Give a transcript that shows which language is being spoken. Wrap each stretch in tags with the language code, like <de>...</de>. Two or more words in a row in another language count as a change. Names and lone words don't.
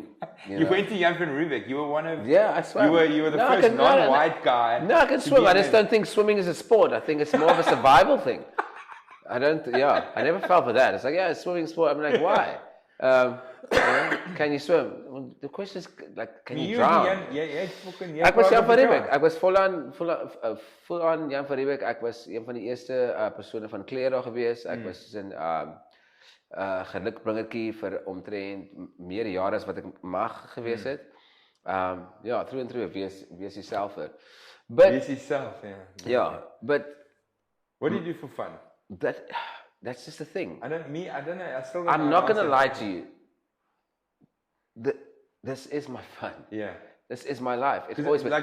<en>you went to Jan van Riebeeck. You were one of. Yeah, I swam. You were the first non-white guy. No, I can swim. I just don't think swimming is a sport. I think it's more of a survival thing. I don't. I never fell for that. It's like, yeah, swimming sport. I'm like, why? Can you swim? Well, the question is, like, can you drown?</en> <af>Ek was Jan van Riebeeck. Ek was</af> <en>full on</en> <af>Jan van Riebeeck. Ek was een van die eerste persone van klere gewees. Ek was in gelukbringertjie vir omtrent meer jare as wat ek mag gewees het. Ja,</af> <en>through and through,</en> <af>wees yourself.</af> <en>But wees yourself, yeah. Yeah, but what do you do for fun? That's just the thing. I don't know. I'm not gonna lie to you. This is my fun. Yeah. This is my life. It's always been.</en>